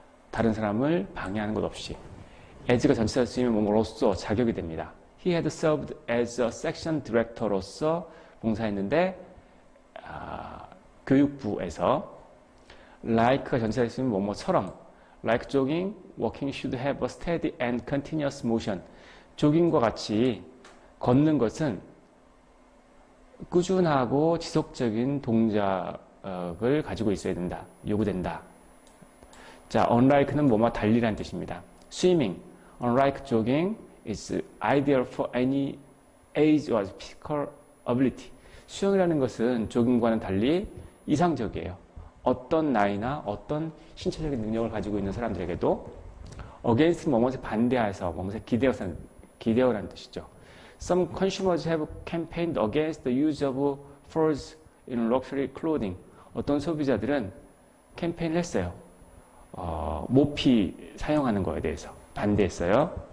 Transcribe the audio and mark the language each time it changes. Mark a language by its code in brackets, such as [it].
[ko] 다른 사람을 방해하는 것 없이. as가 전치사로 쓰이면 뭐뭐로서 자격이 됩니다. [en] He had served as a section director로서 [ko] 봉사했는데 교육부에서 [en] like가 [ko] 전치사로 쓰이면 뭐뭐처럼 [en] like jogging, walking should have a steady and continuous motion. [ko] 조깅과 같이 걷는 것은 꾸준하고 지속적인 동작을 가지고 있어야 된다. 요구된다. 자, unlike는 뭐뭐 달리라는 뜻입니다. [en] swimming, unlike jogging, is ideal for any age or physical ability. [ko] 수영이라는 것은 조깅과는 달리 이상적이에요. 어떤 나이나 어떤 신체적인 능력을 가지고 있는 사람들에게도 against 뭐뭐에 반대해서 뭐뭐에 기대어라는 뜻이죠. [en] Some consumers have campaigned against the use of furs in luxury clothing. [ko] 어떤 소비자들은 캠페인을 했어요. 모피 사용하는 거에 대해서 반대했어요.